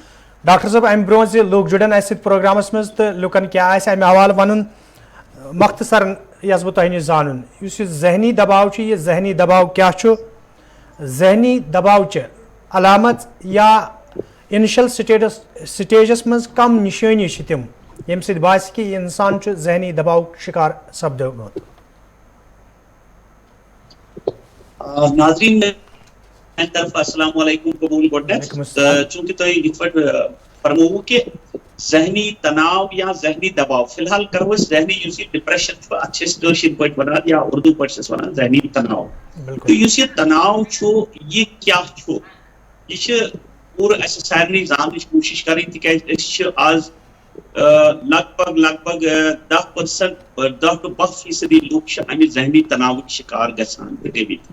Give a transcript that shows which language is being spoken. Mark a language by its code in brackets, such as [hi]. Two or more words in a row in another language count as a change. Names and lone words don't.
[ks] ڈاکٹر صٲب، امہ برونٛہہ زِ لوٗکھ جُڑن اسہِ سۭتۍ پروگرامس مز تہٕ لُکن کیٛاہ آسہِ امہِ حوالہٕ ونُن مختصرن یژھٕ بہٕ تۄہہِ نِش زانُن یُس یہِ ذہنی دباو چھُ، یہِ ذہنی دباو کیٛاہ چھُ، ذہنی دباوچہِ علامت یا [en] initial stages [ks] مز کم نشٲنی چھِ تِم ییٚمہِ سۭتۍ باسہِ کہِ یہِ انسان چھُ ذہنی دباوُک شکار سپدیومُت. ناظرین طرف [ar] السلام علیکم [ks] قبول گۄڈنٮ۪تھ. چونکہ تُہۍ یِتھ پٲٹھۍ فرمووُ کہ ذہنی تناؤ یا ذہنی دباؤ، فی الحال کرو أسۍ ذہنی یُس یہِ ڈپریشن چھُ اتھ چھِ أسۍ کٲشِر پٲٹھۍ ونان یا اردو پٲٹھۍ چھِس ونان ذہنی تناؤ. تہٕ یُس یہِ تناؤ چھُ یہِ کیٛاہ چھُ، یہِ چھِ پوٗرٕ اسہِ سارنٕے زاننٕچ کوٗشش کرٕنۍ تِکیازِ أسۍ چھِ آز لگ بگ 10% 10 to 12% لوٗکھ چھِ امہِ ذہنی تناوٕکۍ شکار گژھان گٔمٕتۍ.